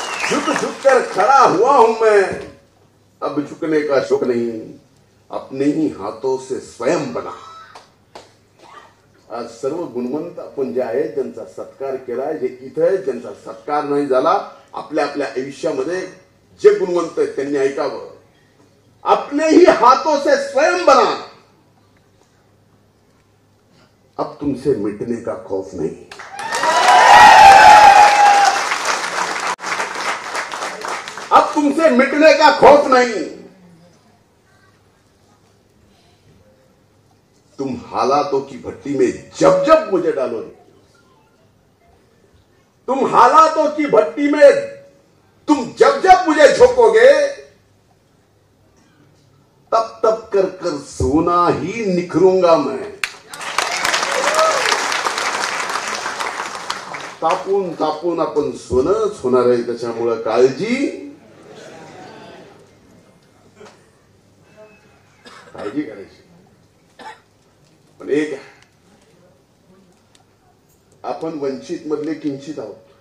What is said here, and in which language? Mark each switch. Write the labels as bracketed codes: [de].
[hi] झुक झुक कर खड़ा हुआ हूं मैं, अब झुकने का शौक नहीं, अपने ही हाथों से स्वयं बना. [mr] आज सर्व गुणवंत आपण जे आहेत ज्यांचा सत्कार केलाय, जे इथे आहेत ज्यांचा सत्कार नाही झाला, आपल्या आपल्या आयुष्यामध्ये जे गुणवंत आहेत त्यांनी ऐकावं, [hi] अपने ही हाथों से स्वयं बना, अब तुमसे मिटने का खौफ नहीं. अब तुमसे मिटने का खौफ नहीं. तुम हालातों की भट्टी में जब जब मुझे डालोगे, तुम हालातों की भट्टी में तुम जब जब मुझे झोंकोगे तब तब कर कर सोना ही निखरूंगा मैं. [mr] तापून तापून आपण सोनच होणार आहे. त्याच्यामुळं काळजी करायची. पण एक आपण वंचित मधले किंचित आहोत.